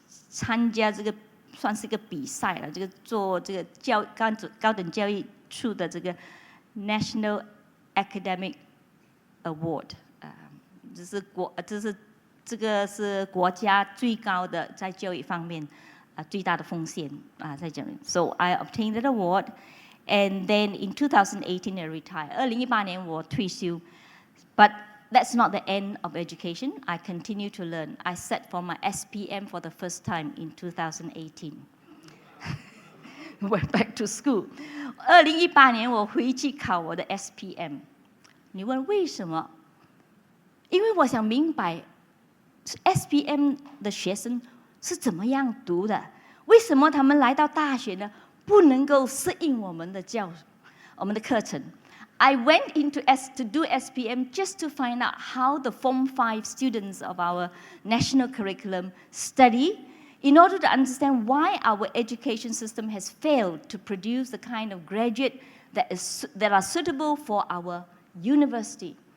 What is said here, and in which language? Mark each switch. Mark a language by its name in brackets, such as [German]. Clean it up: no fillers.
[Chinese] 参加这个算是一个比赛了，这个做这个高等教育处的这个 National Academic Award， 这个是国家最高的在教育方面最大的奉献在这里。 [English] So I obtained that award, and then in 2018 I retired. [Chinese] 2018年我退休 ， [English] but that's not the end of education. I continue to learn. I sat for my SPM for the first time in 2018. Went back to school. [Chinese] 2018年我回去考我的 SPM。你问为什么？因为我想明白 SPM 的学生是怎么样读的，为什么他们来到大学呢？不能够适应我们的课程。 [English] I went into to do SPM just to find out how the Form 5 students of our national curriculum study in order to understand why our education system has failed to produce the kind of graduate that are suitable for our university.